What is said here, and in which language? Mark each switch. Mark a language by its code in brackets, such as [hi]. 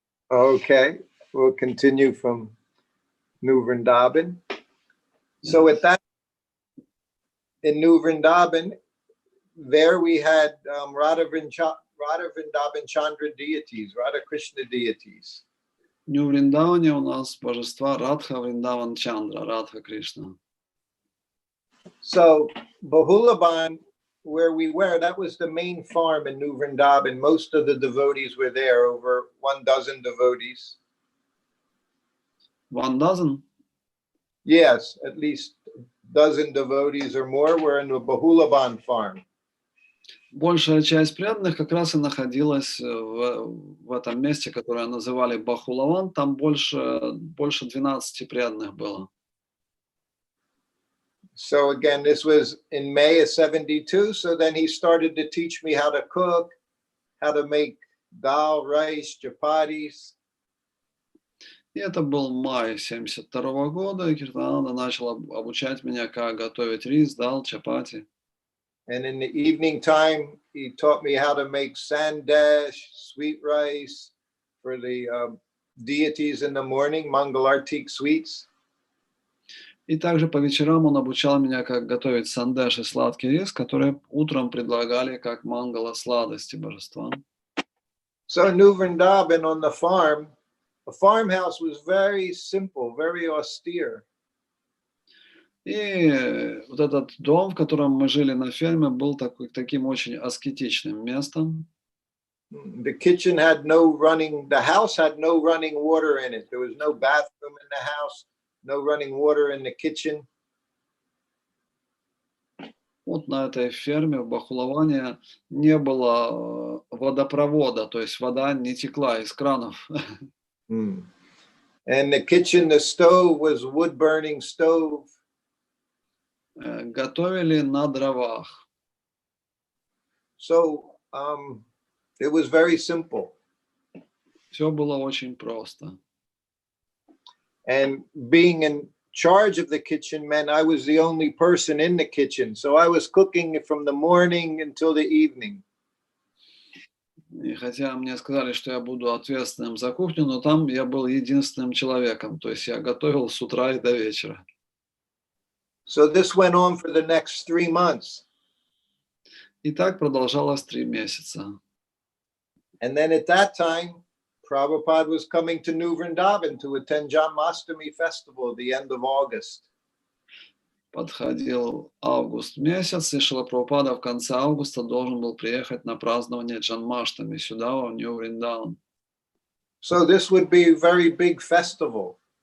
[en] Okay, we'll continue from New Vrindavan. So at that, in New Vrindavan, there we had Radha Vrindavan Chandra deities, Radha Krishna deities. [ru] В Нью-Вриндаване у нас божества Радха Вриндаван Чандра, Радха Кришна. [en] So Bahulaban, where we were, that was the main farm in New Vrindavan. Most of the devotees were there, over 12 devotees. 12? Yes, at least a dozen devotees or more were in the Bahulaban farm. [ru] Большая часть преданных как раз и находилась в этом месте, которое называли Бахулаван. Там больше 12 преданных было. [en] So again, this was in May of 72. So then he started to teach me how to cook, how to make dal, rice, chapatis. [ru] И это был май 72 года, и Киртананда начал обучать меня, как готовить рис, дал, чапати. [en] And in the evening time, he taught me how to make sandesh, sweet rice for the deities in the morning, Mangalartik sweets. [ru] И также по вечерам он обучал меня, как готовить сандеш и сладкий рис, которые утром предлагали как мангала сладости божествам. [en] So New Vrindavan on the farmhouse was very simple, very austere. [ru] И вот этот дом, в котором мы жили на ферме, был таким очень аскетичным местом. [en] The house had no running water in it. There was no bathroom in the house, no running water in the kitchen. [ru] Вот на этой ферме в Бахулаване не было водопровода, то есть вода не текла из кранов. [en] And the kitchen, the stove was wood burning stove. [ru] Готовили на дровах. [en] So it was very simple. [ru] Все было очень просто. [en] And being in charge of the kitchen meant I was the only person in the kitchen. So I was cooking from the morning until the evening. [ru] И хотя мне сказали, что я буду ответственным за кухню, но там я был единственным человеком. То есть я готовил с утра и до вечера. [en] So this went on for the next 3 months. [ru] И так продолжалось 3 месяца. [en] And then at that time, Prabhupada was coming to New Vrindavan to attend Janmashtami festival at the end of August. [ru] Подходил август месяц, и Шрила Прабхупада в конце августа должен был приехать на празднование Джанмаштами сюда, в Нью-Вриндаван. [en] So this would be a very big festival.